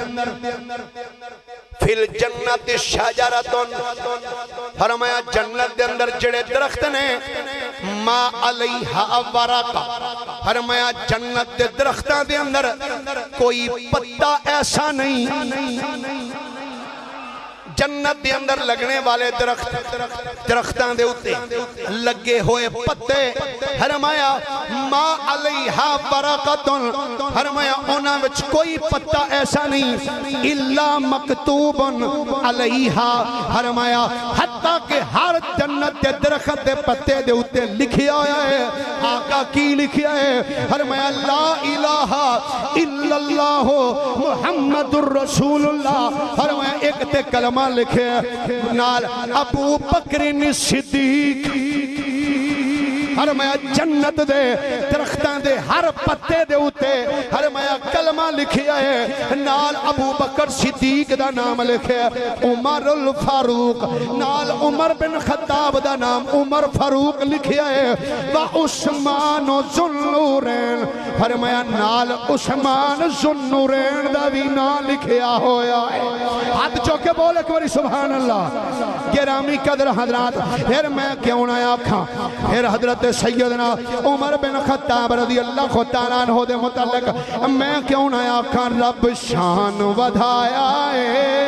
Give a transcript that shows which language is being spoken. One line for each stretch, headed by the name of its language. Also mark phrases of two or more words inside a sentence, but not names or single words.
Arabic: فی الجنت شجرۃ
Punjabi: فرمایا جنت دے اندر جڑے درخت نے
Arabic: ما علیہا برکہ
Punjabi: فرمایا جنت دے درختاں دے اندر کوئی پتا ایسا نہیں جنت دے اندر لگنے والے درختاں دے اتے لگے ہوئے پتے فرمایا
Arabic: ما علیہا برکت
Punjabi: فرمایا انہاں وچ کوئی پتا ایسا نہیں
Arabic: الا مکتوب علیہا
Punjabi: فرمایا حتیٰ کہ ہر جنت دے درخت دے پتے دے اتے لکھیا ہے آقا کی لکھیا ہے فرمایا
Arabic: لا الہ الا اللہ محمد الرسول اللہ
Punjabi: فرمایا ایک تے کلمہ لکھے نال ابو بکر الصدیق فرمایا جنت دے درختاں دے ہر پتے دے اتے فرمایا کلمہ لکھیا ہے نال ابو بکر صدیق دا نام لکھیا ہے عمر الفاروق نال عمر بن خطاب دا نام عمر فاروق لکھیا ہے وعثمان ذو النورین فرمایا نال عثمان ذو النورین دا بھی نام لکھیا ہویا ہے ہاتھ چوکے بول ایک باری
Arabic: سبحان اللہ
Punjabi: گرامی قدر حضرات پھر میں کیوں نہ آکھاں پھر حضرت سیدنا عمر بن خطاب
Arabic: رضی اللہ تعالیٰ عنہ
Punjabi: دے متعلق میں کیوں نہ آکھاں رب شان ودھایا ہے